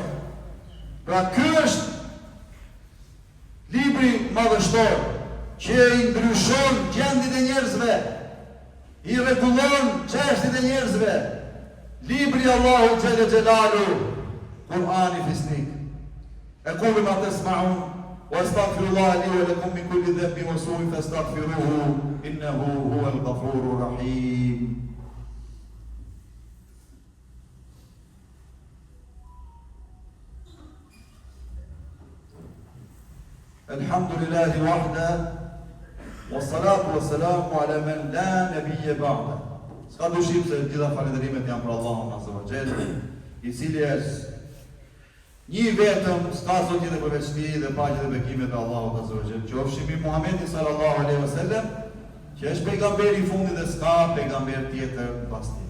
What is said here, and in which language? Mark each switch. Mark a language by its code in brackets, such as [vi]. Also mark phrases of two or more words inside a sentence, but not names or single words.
[sq] Pra ky është libri madhështor që i ndryshon gjendjen e njerëzve, i rregullon çështjet e njerëzve. Libri Allahu [ar] جل جلاله, [sq] Kur'ani fisnik. [ar] أقول ما تسمعون وأستغفر الله لي ولكم من كل ذنب وسوء فاستغفروه إنه هو الغفور الرحيم. الحمد لله وحده والصلاة والسلام على من لا نبي بعده. [sq] Ska dushim se gjitha falënderimet janë për Allahun [ar] عز وجل, [sq] i cili është një vetëm, s'ka zot tjetër përveç tij dhe paqja dhe bekimet e Allahut [ar] عز وجل. [sq] Qofshim i Muhamedit [ar] صلى الله عليه وسلم, [sq] që është pejgamberi i fundit dhe s'ka pejgamber tjetër pas tij.